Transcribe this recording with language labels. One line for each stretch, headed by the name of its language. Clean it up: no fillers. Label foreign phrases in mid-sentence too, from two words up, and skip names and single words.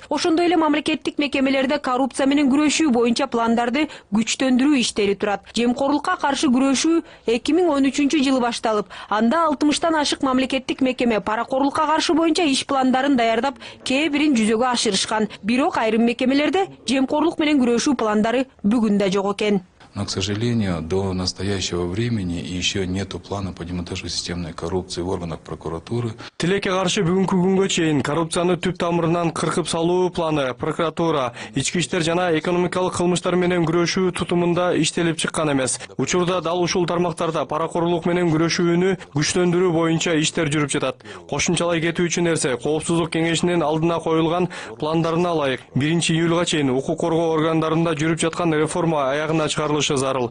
Kyrgyz: Ошондой эле мамлекеттик мекемелерде коррупция менен күрөшүү боюнча пландарды күчтөндүрүү иштери турат. Жемкорлукка каршы күрөшүү 2013 жылы башталып, анда 60тан ашык мамлекеттик мекеме паракорлукка каршы боюнча иш пландарын даярдап, кээ бирин жүзөгө ашырышкан. Бирок айрым мекемелерде жемкорлук менен күрөшүү пландары бүгүн да жок экен.
Russian: Но, к сожалению, до настоящего времени еще нету плана по демонтажу системной коррупции в органах прокуратуры.
Kyrgyz: Тилекке каршы бүгүнкү күнгө чейин коррупцияны түп тамырынан кыркып салуу планы прокуратура, ички иштер жана экономикалык кылмыштар менен күрөшүү тутумунда иштелип чыккан эмес. Учурда дал ушул тармактарда паракорлук менен күрөшүүнү күчтөндүрүү боюнча иштер жүрүп жатат. Кошумчалай кетүүчү нерсе, Коопсуздук кеңешинин алдына коюлган пландарына ылайык 1-июлга чейин укук коргоо органдарында жүрүп жаткан реформа аягына чыгарылышы зарыл.